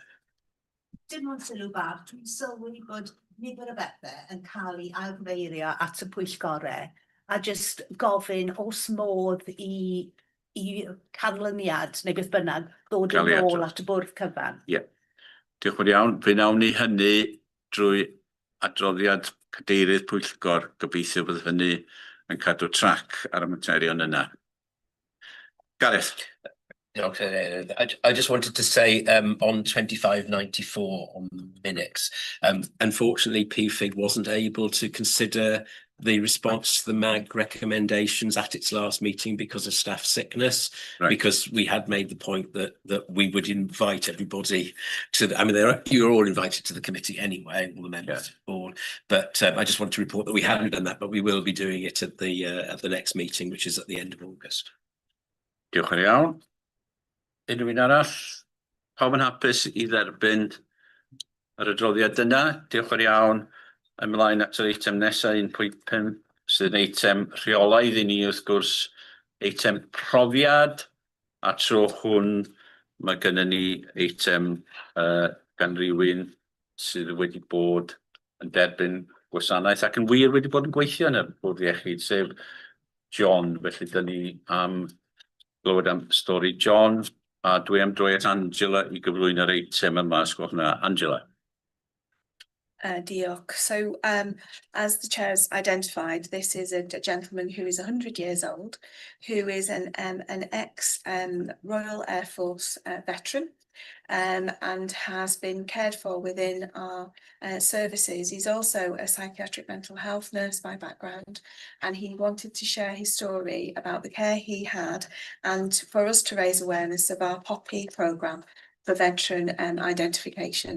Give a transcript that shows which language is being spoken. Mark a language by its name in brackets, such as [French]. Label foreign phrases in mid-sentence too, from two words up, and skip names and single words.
[Welsh] Dim ond sylw bach, dwi'n sylwi bod nifer o bethau yn cael ei ailfeirio at y pwyllgorau a just gofyn os modd i canlyniad neu beth bynnag ddod yn ôl at y bwrdd cyfan. Diolch yn iawn. Fe nawn ni hynny drwy adroddiad cadeirydd pwyllgor, gobeithio bydd hynny yn cadw trac ar y materion yna. Gareth. [English] I just wanted to say on 2594 on the minutes, unfortunately PFIG wasn't able to consider the response to the MAG recommendations at its last meeting because of staff sickness, because we had made the point that we would invite everybody to you're all invited to the committee anyway, all the members of the board, but I just want to report that we hadn't done that, but we will be doing it at the next meeting, which is at the end of August. [Welsh] Diolch yn iawn. Unrhyw un arall? Pawb yn hapus i dderbyn yr adroddiad yna? Diolch yn iawn. Ymlaen at yr eitem nesaf 1.5 sydd yn eitem rheolaidd i ni, wrth gwrs, eitem profiad, a tro hwn mae gennym ni eitem gan rywun sydd wedi bod yn derbyn gwasanaeth ac yn wir wedi bod yn gweithio yn y bwrdd iechyd, sef John. Felly dyn ni am glywed am stori John, a dwi am droi at Angela i gyflwyno'r eitem yma, os gwelwch yn dda. Angela. Diolch. [English] So as the chair's identified, this is a gentleman who is 100 years old, who is an ex-Royal Air Force veteran and has been cared for within our services. He's also a psychiatric mental health nurse by background, and he wanted to share his story about the care he had and for us to raise awareness of our POPI programme for veteran identification.